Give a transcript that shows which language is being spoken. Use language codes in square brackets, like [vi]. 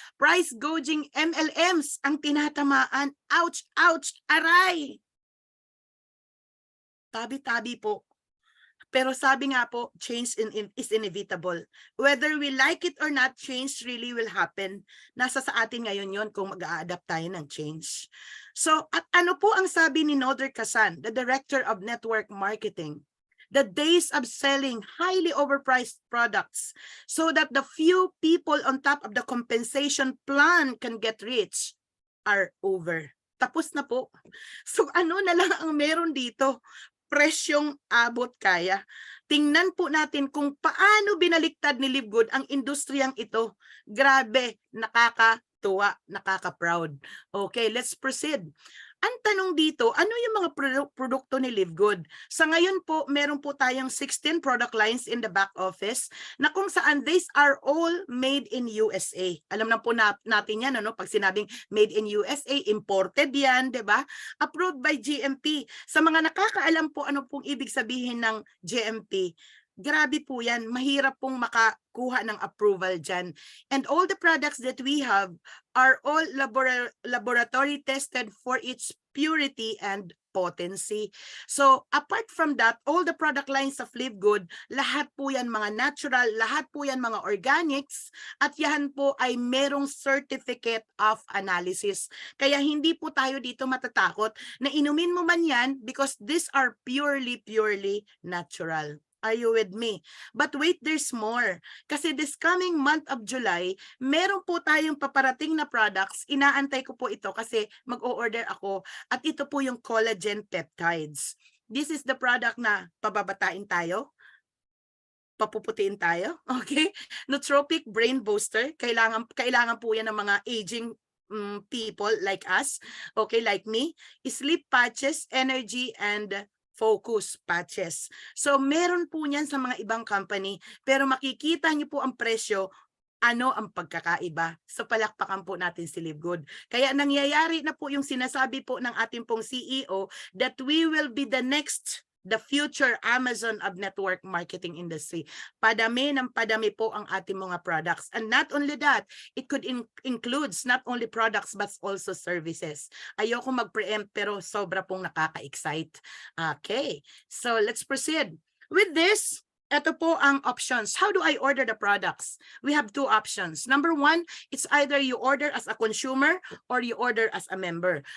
[tl] Price gouging MLMs ang tinatamaan. Ouch, ouch, aray! Tabi-tabi po. Pero sabi nga po, [en] change is inevitable. Whether we like it or not, change really will happen. [tl] Nasa sa atin ngayon yon kung mag-a-adapt tayo ng change. So, at ano po ang sabi ni Nodar Kasan, [en] the Director of Network Marketing? The days of selling highly overpriced products so that the few people on top of the compensation plan can get rich are over. [tl] Tapos na po. So ano na lang ang meron dito? Presyong abot kaya. Tingnan po natin kung paano binaliktad ni Live Good ang industriyang ito. Grabe, nakakatuwa, nakaka-proud. [en] Okay, let's proceed. [tl] Ang tanong dito, ano yung mga produkto ni Live Good? Sa ngayon po, meron po tayong [en] 16 product lines in the back office na kung saan these are all made in USA. [tl] Alam na po natin yan, ano? Pag sinabing made in USA, imported yan, di ba? [en] Approved by GMP. [tl] Sa mga nakakaalam po ano pong ibig sabihin ng GMP, grabe po yan. Mahirap pong makakuha ng approval dyan. [en] And all the products that we have are all laboratory tested for its purity and potency. So, apart from that, all the product lines of [tl] Live Good, lahat po yan mga natural, lahat po yan mga organics, at yan po ay merong certificate of analysis. Kaya hindi po tayo dito matatakot na inumin mo man yan [en] because these are purely natural. Are you with me? But wait, there's more. Kasi this coming month of July, [tl] meron po tayong paparating na [en] products. [tl] Inaantay ko po ito kasi mag-o-order ako. At ito po yung collagen peptides. [en] This is the product [tl] na pababatain tayo. Papuputiin tayo. Okay? [en] Nootropic Brain Booster. [tl] Kailangan po yan ng mga [en] aging people like us. Okay, like me. Sleep patches, energy, and focus patches. [tl] So meron po niyan sa mga ibang company, pero makikita niyo po ang presyo, ano ang pagkakaiba. So palakpakan po natin si Live Good. Kaya nangyayari na po yung sinasabi po ng ating pong CEO [en] that we will be the next the future Amazon of network marketing industry. [tl] Padami ng padami po ang ating mga products. [en] And not only that, it could includes not only products but also services. [tl] Ayoko mag-preempt pero sobra pong nakaka-excite. Okay, [en] so let's proceed. With this, [tl] ito po ang [en] options. How do I order the products? We have two options. Number one, it's either you order as a consumer or you order as a member.